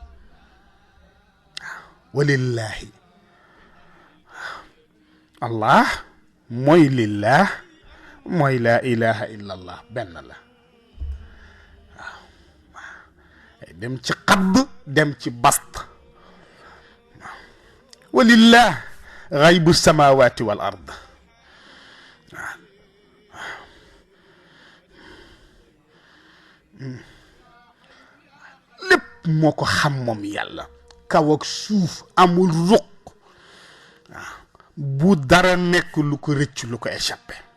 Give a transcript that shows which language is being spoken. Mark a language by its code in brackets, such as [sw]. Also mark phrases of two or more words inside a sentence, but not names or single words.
[wo] walillahi allah mooy lillah mooy [ar] لا إله إلا الله [wo] benn la waaw dem ci xadd dem ci bast walillah [ar] غيب السماوات والأرض [wo] lépp moo ko xam moom yàlla kaw ak suuf amul ruq waaw bu dara nekk lu ko rëcc lu ko échappé